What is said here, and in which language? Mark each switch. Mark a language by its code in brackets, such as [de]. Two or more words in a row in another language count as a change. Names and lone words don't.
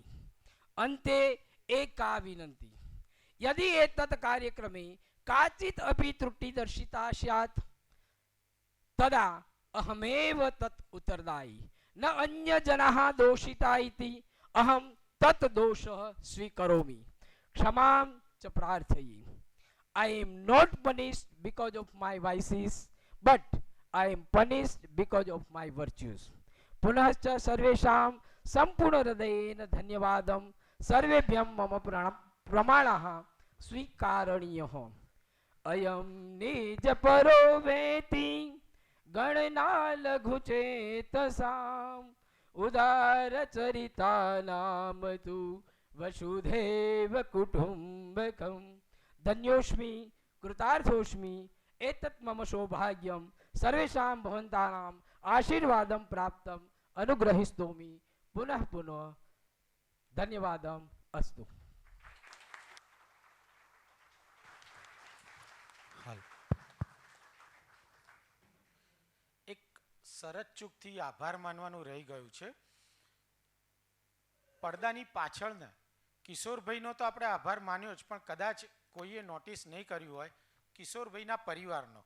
[sa] अन्ते एका विनन्ति, यदि एतत् कार्यक्रमे काचित् अपि त्रुटि दर्शिता स्यात् तदा अहमेव तत् उत्तरदायी, न अन्यजनाः दोषिता इति अहं तत् दोषः स्वीकरोमि। क्षमां च प्रार्थये। [en] I am not punished because of my vices, but I am punished because of my virtues. [sa] पुनश्च सर्वेषां संपूर्ण हृदयेन धन्यवादं। सर्वेभ्यं मम प्रमाणः स्वीकारणीयः। अयं निजपरो वेति गणना लघुचेतसाम् उदारचरितानां तु वसुधैव कुटुम्बकम्। धन्योस्मि कृतार्थोस्मि। एतत् मम सौभाग्यं सर्वेषां भवन्तानाम् आशीर्वादं प्राप्तम् अनुग्रहीष्यामि। पुनः पुनः धन्यवादम् अस्तु। [gu] એક સરસ ચૂકથી આભાર માનવાનું રહી ગયું છે। પડદાની પાછળના કિશોરભાઈનો તો આપણે આભાર માન્યો જ, પણ કદાચ કોઈએ નોટિસ નહીં કર્યું હોય કિશોરભાઈના પરિવારનો।